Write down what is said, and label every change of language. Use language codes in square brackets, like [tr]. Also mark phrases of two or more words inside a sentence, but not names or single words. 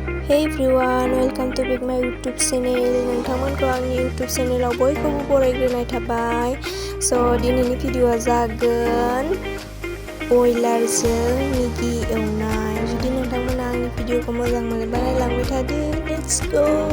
[en] Hey everyone, welcome to back my YouTube channel. [brx] नोंथांमोनखौ आंनि YouTube channel आव बयखौबो बरायग्रोनाय थाबाय. So दिनैनि भिडिअ'आ जागोन बयलारजों मेगि एवनाय. जुदि नोंथांमोना आंनि भिडिअ'खौ मोजां मोनोबा नायलांबाय थादो. [en] Let's go.